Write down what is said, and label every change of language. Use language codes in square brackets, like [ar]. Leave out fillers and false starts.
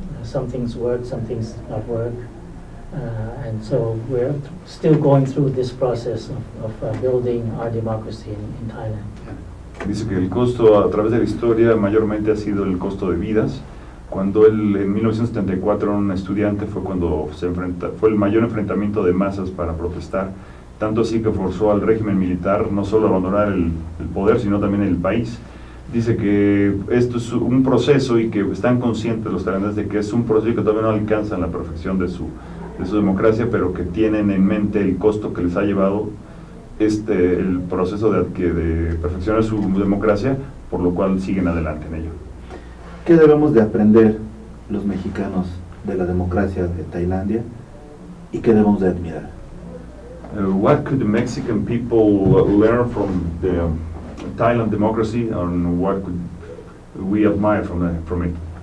[en] Some things work, some things not work. And so we're still going through this process of building our democracy in Thailand. [es] Dice que el costo a través de la historia mayormente ha sido el costo de vidas. Cuando él en 1974 era un estudiante fue cuando fue el mayor enfrentamiento de masas para protestar, tanto así que forzó al régimen militar no solo a abandonar el poder, sino también el país. Dice que esto es un proceso y que están conscientes los tailandeses de que es un proceso y que todavía no alcanzan la perfección de su democracia, pero que tienen en mente el costo que les ha llevado el proceso de perfeccionar su democracia, por lo cual siguen adelante en ello. ¿Qué debemos de aprender los mexicanos de la democracia de Tailandia y qué debemos de admirar? [en] What could the Mexican people learn from the Thailand democracy, and what could we admire from it?